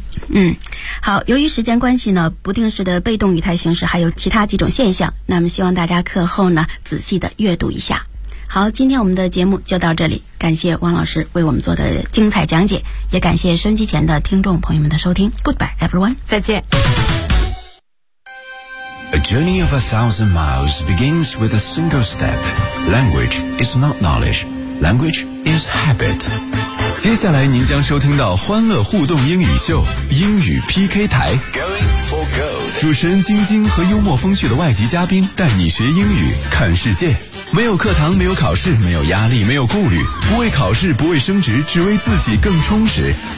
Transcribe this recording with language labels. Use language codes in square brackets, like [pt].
[zh] 嗯，好，由于时间关系呢，不定式的被动语态形式还有其他几种现象，那么希望大家课后呢仔细的阅读一下。好，今天我们的节目就到这里，感谢王老师为我们做的精彩讲解，也感谢收音机前的听众朋友们的收听。 [en] Goodbye everyone， [zh] 再见。 [en] A journey of 1,000 miles begins with a single step. Language is not knowledge. Language is habit. [zh] 接下来您将收听到欢乐互动英语秀英语 PK 台，主持人晶晶和幽默风趣的外籍嘉宾带你学英语看世界，没有课堂，没有考试，没有压力，没有顾虑，不为考试，不为升职，只为自己更充实。